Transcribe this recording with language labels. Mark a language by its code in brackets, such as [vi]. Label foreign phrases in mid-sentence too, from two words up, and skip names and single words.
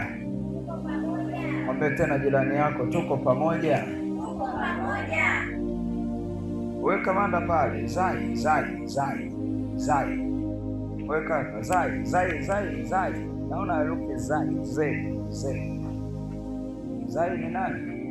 [sw] Mwambie tena jirani yako tuko pamoja. Weka manda pale, zai, zai, zai, zai. Weka zai, zai, zai, zai. Naona herufi zai, ze, ze. Zai ni nani?